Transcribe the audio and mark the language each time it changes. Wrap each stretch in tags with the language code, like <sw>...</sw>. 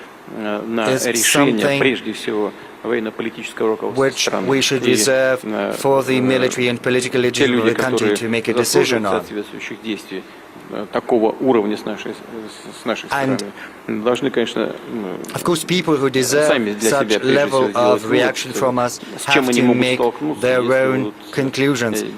<ru>на решение, прежде всего, военно-политического руководства страны.</ru> <en>We should reserve for the military and political leadership of the country to make a decision on.</en> <ru>Соответствующих действий такого уровня с нашей стороны должны, конечно,</ru> <en>of course, people who deserve such level of reaction from us have to make their own conclusions.</en>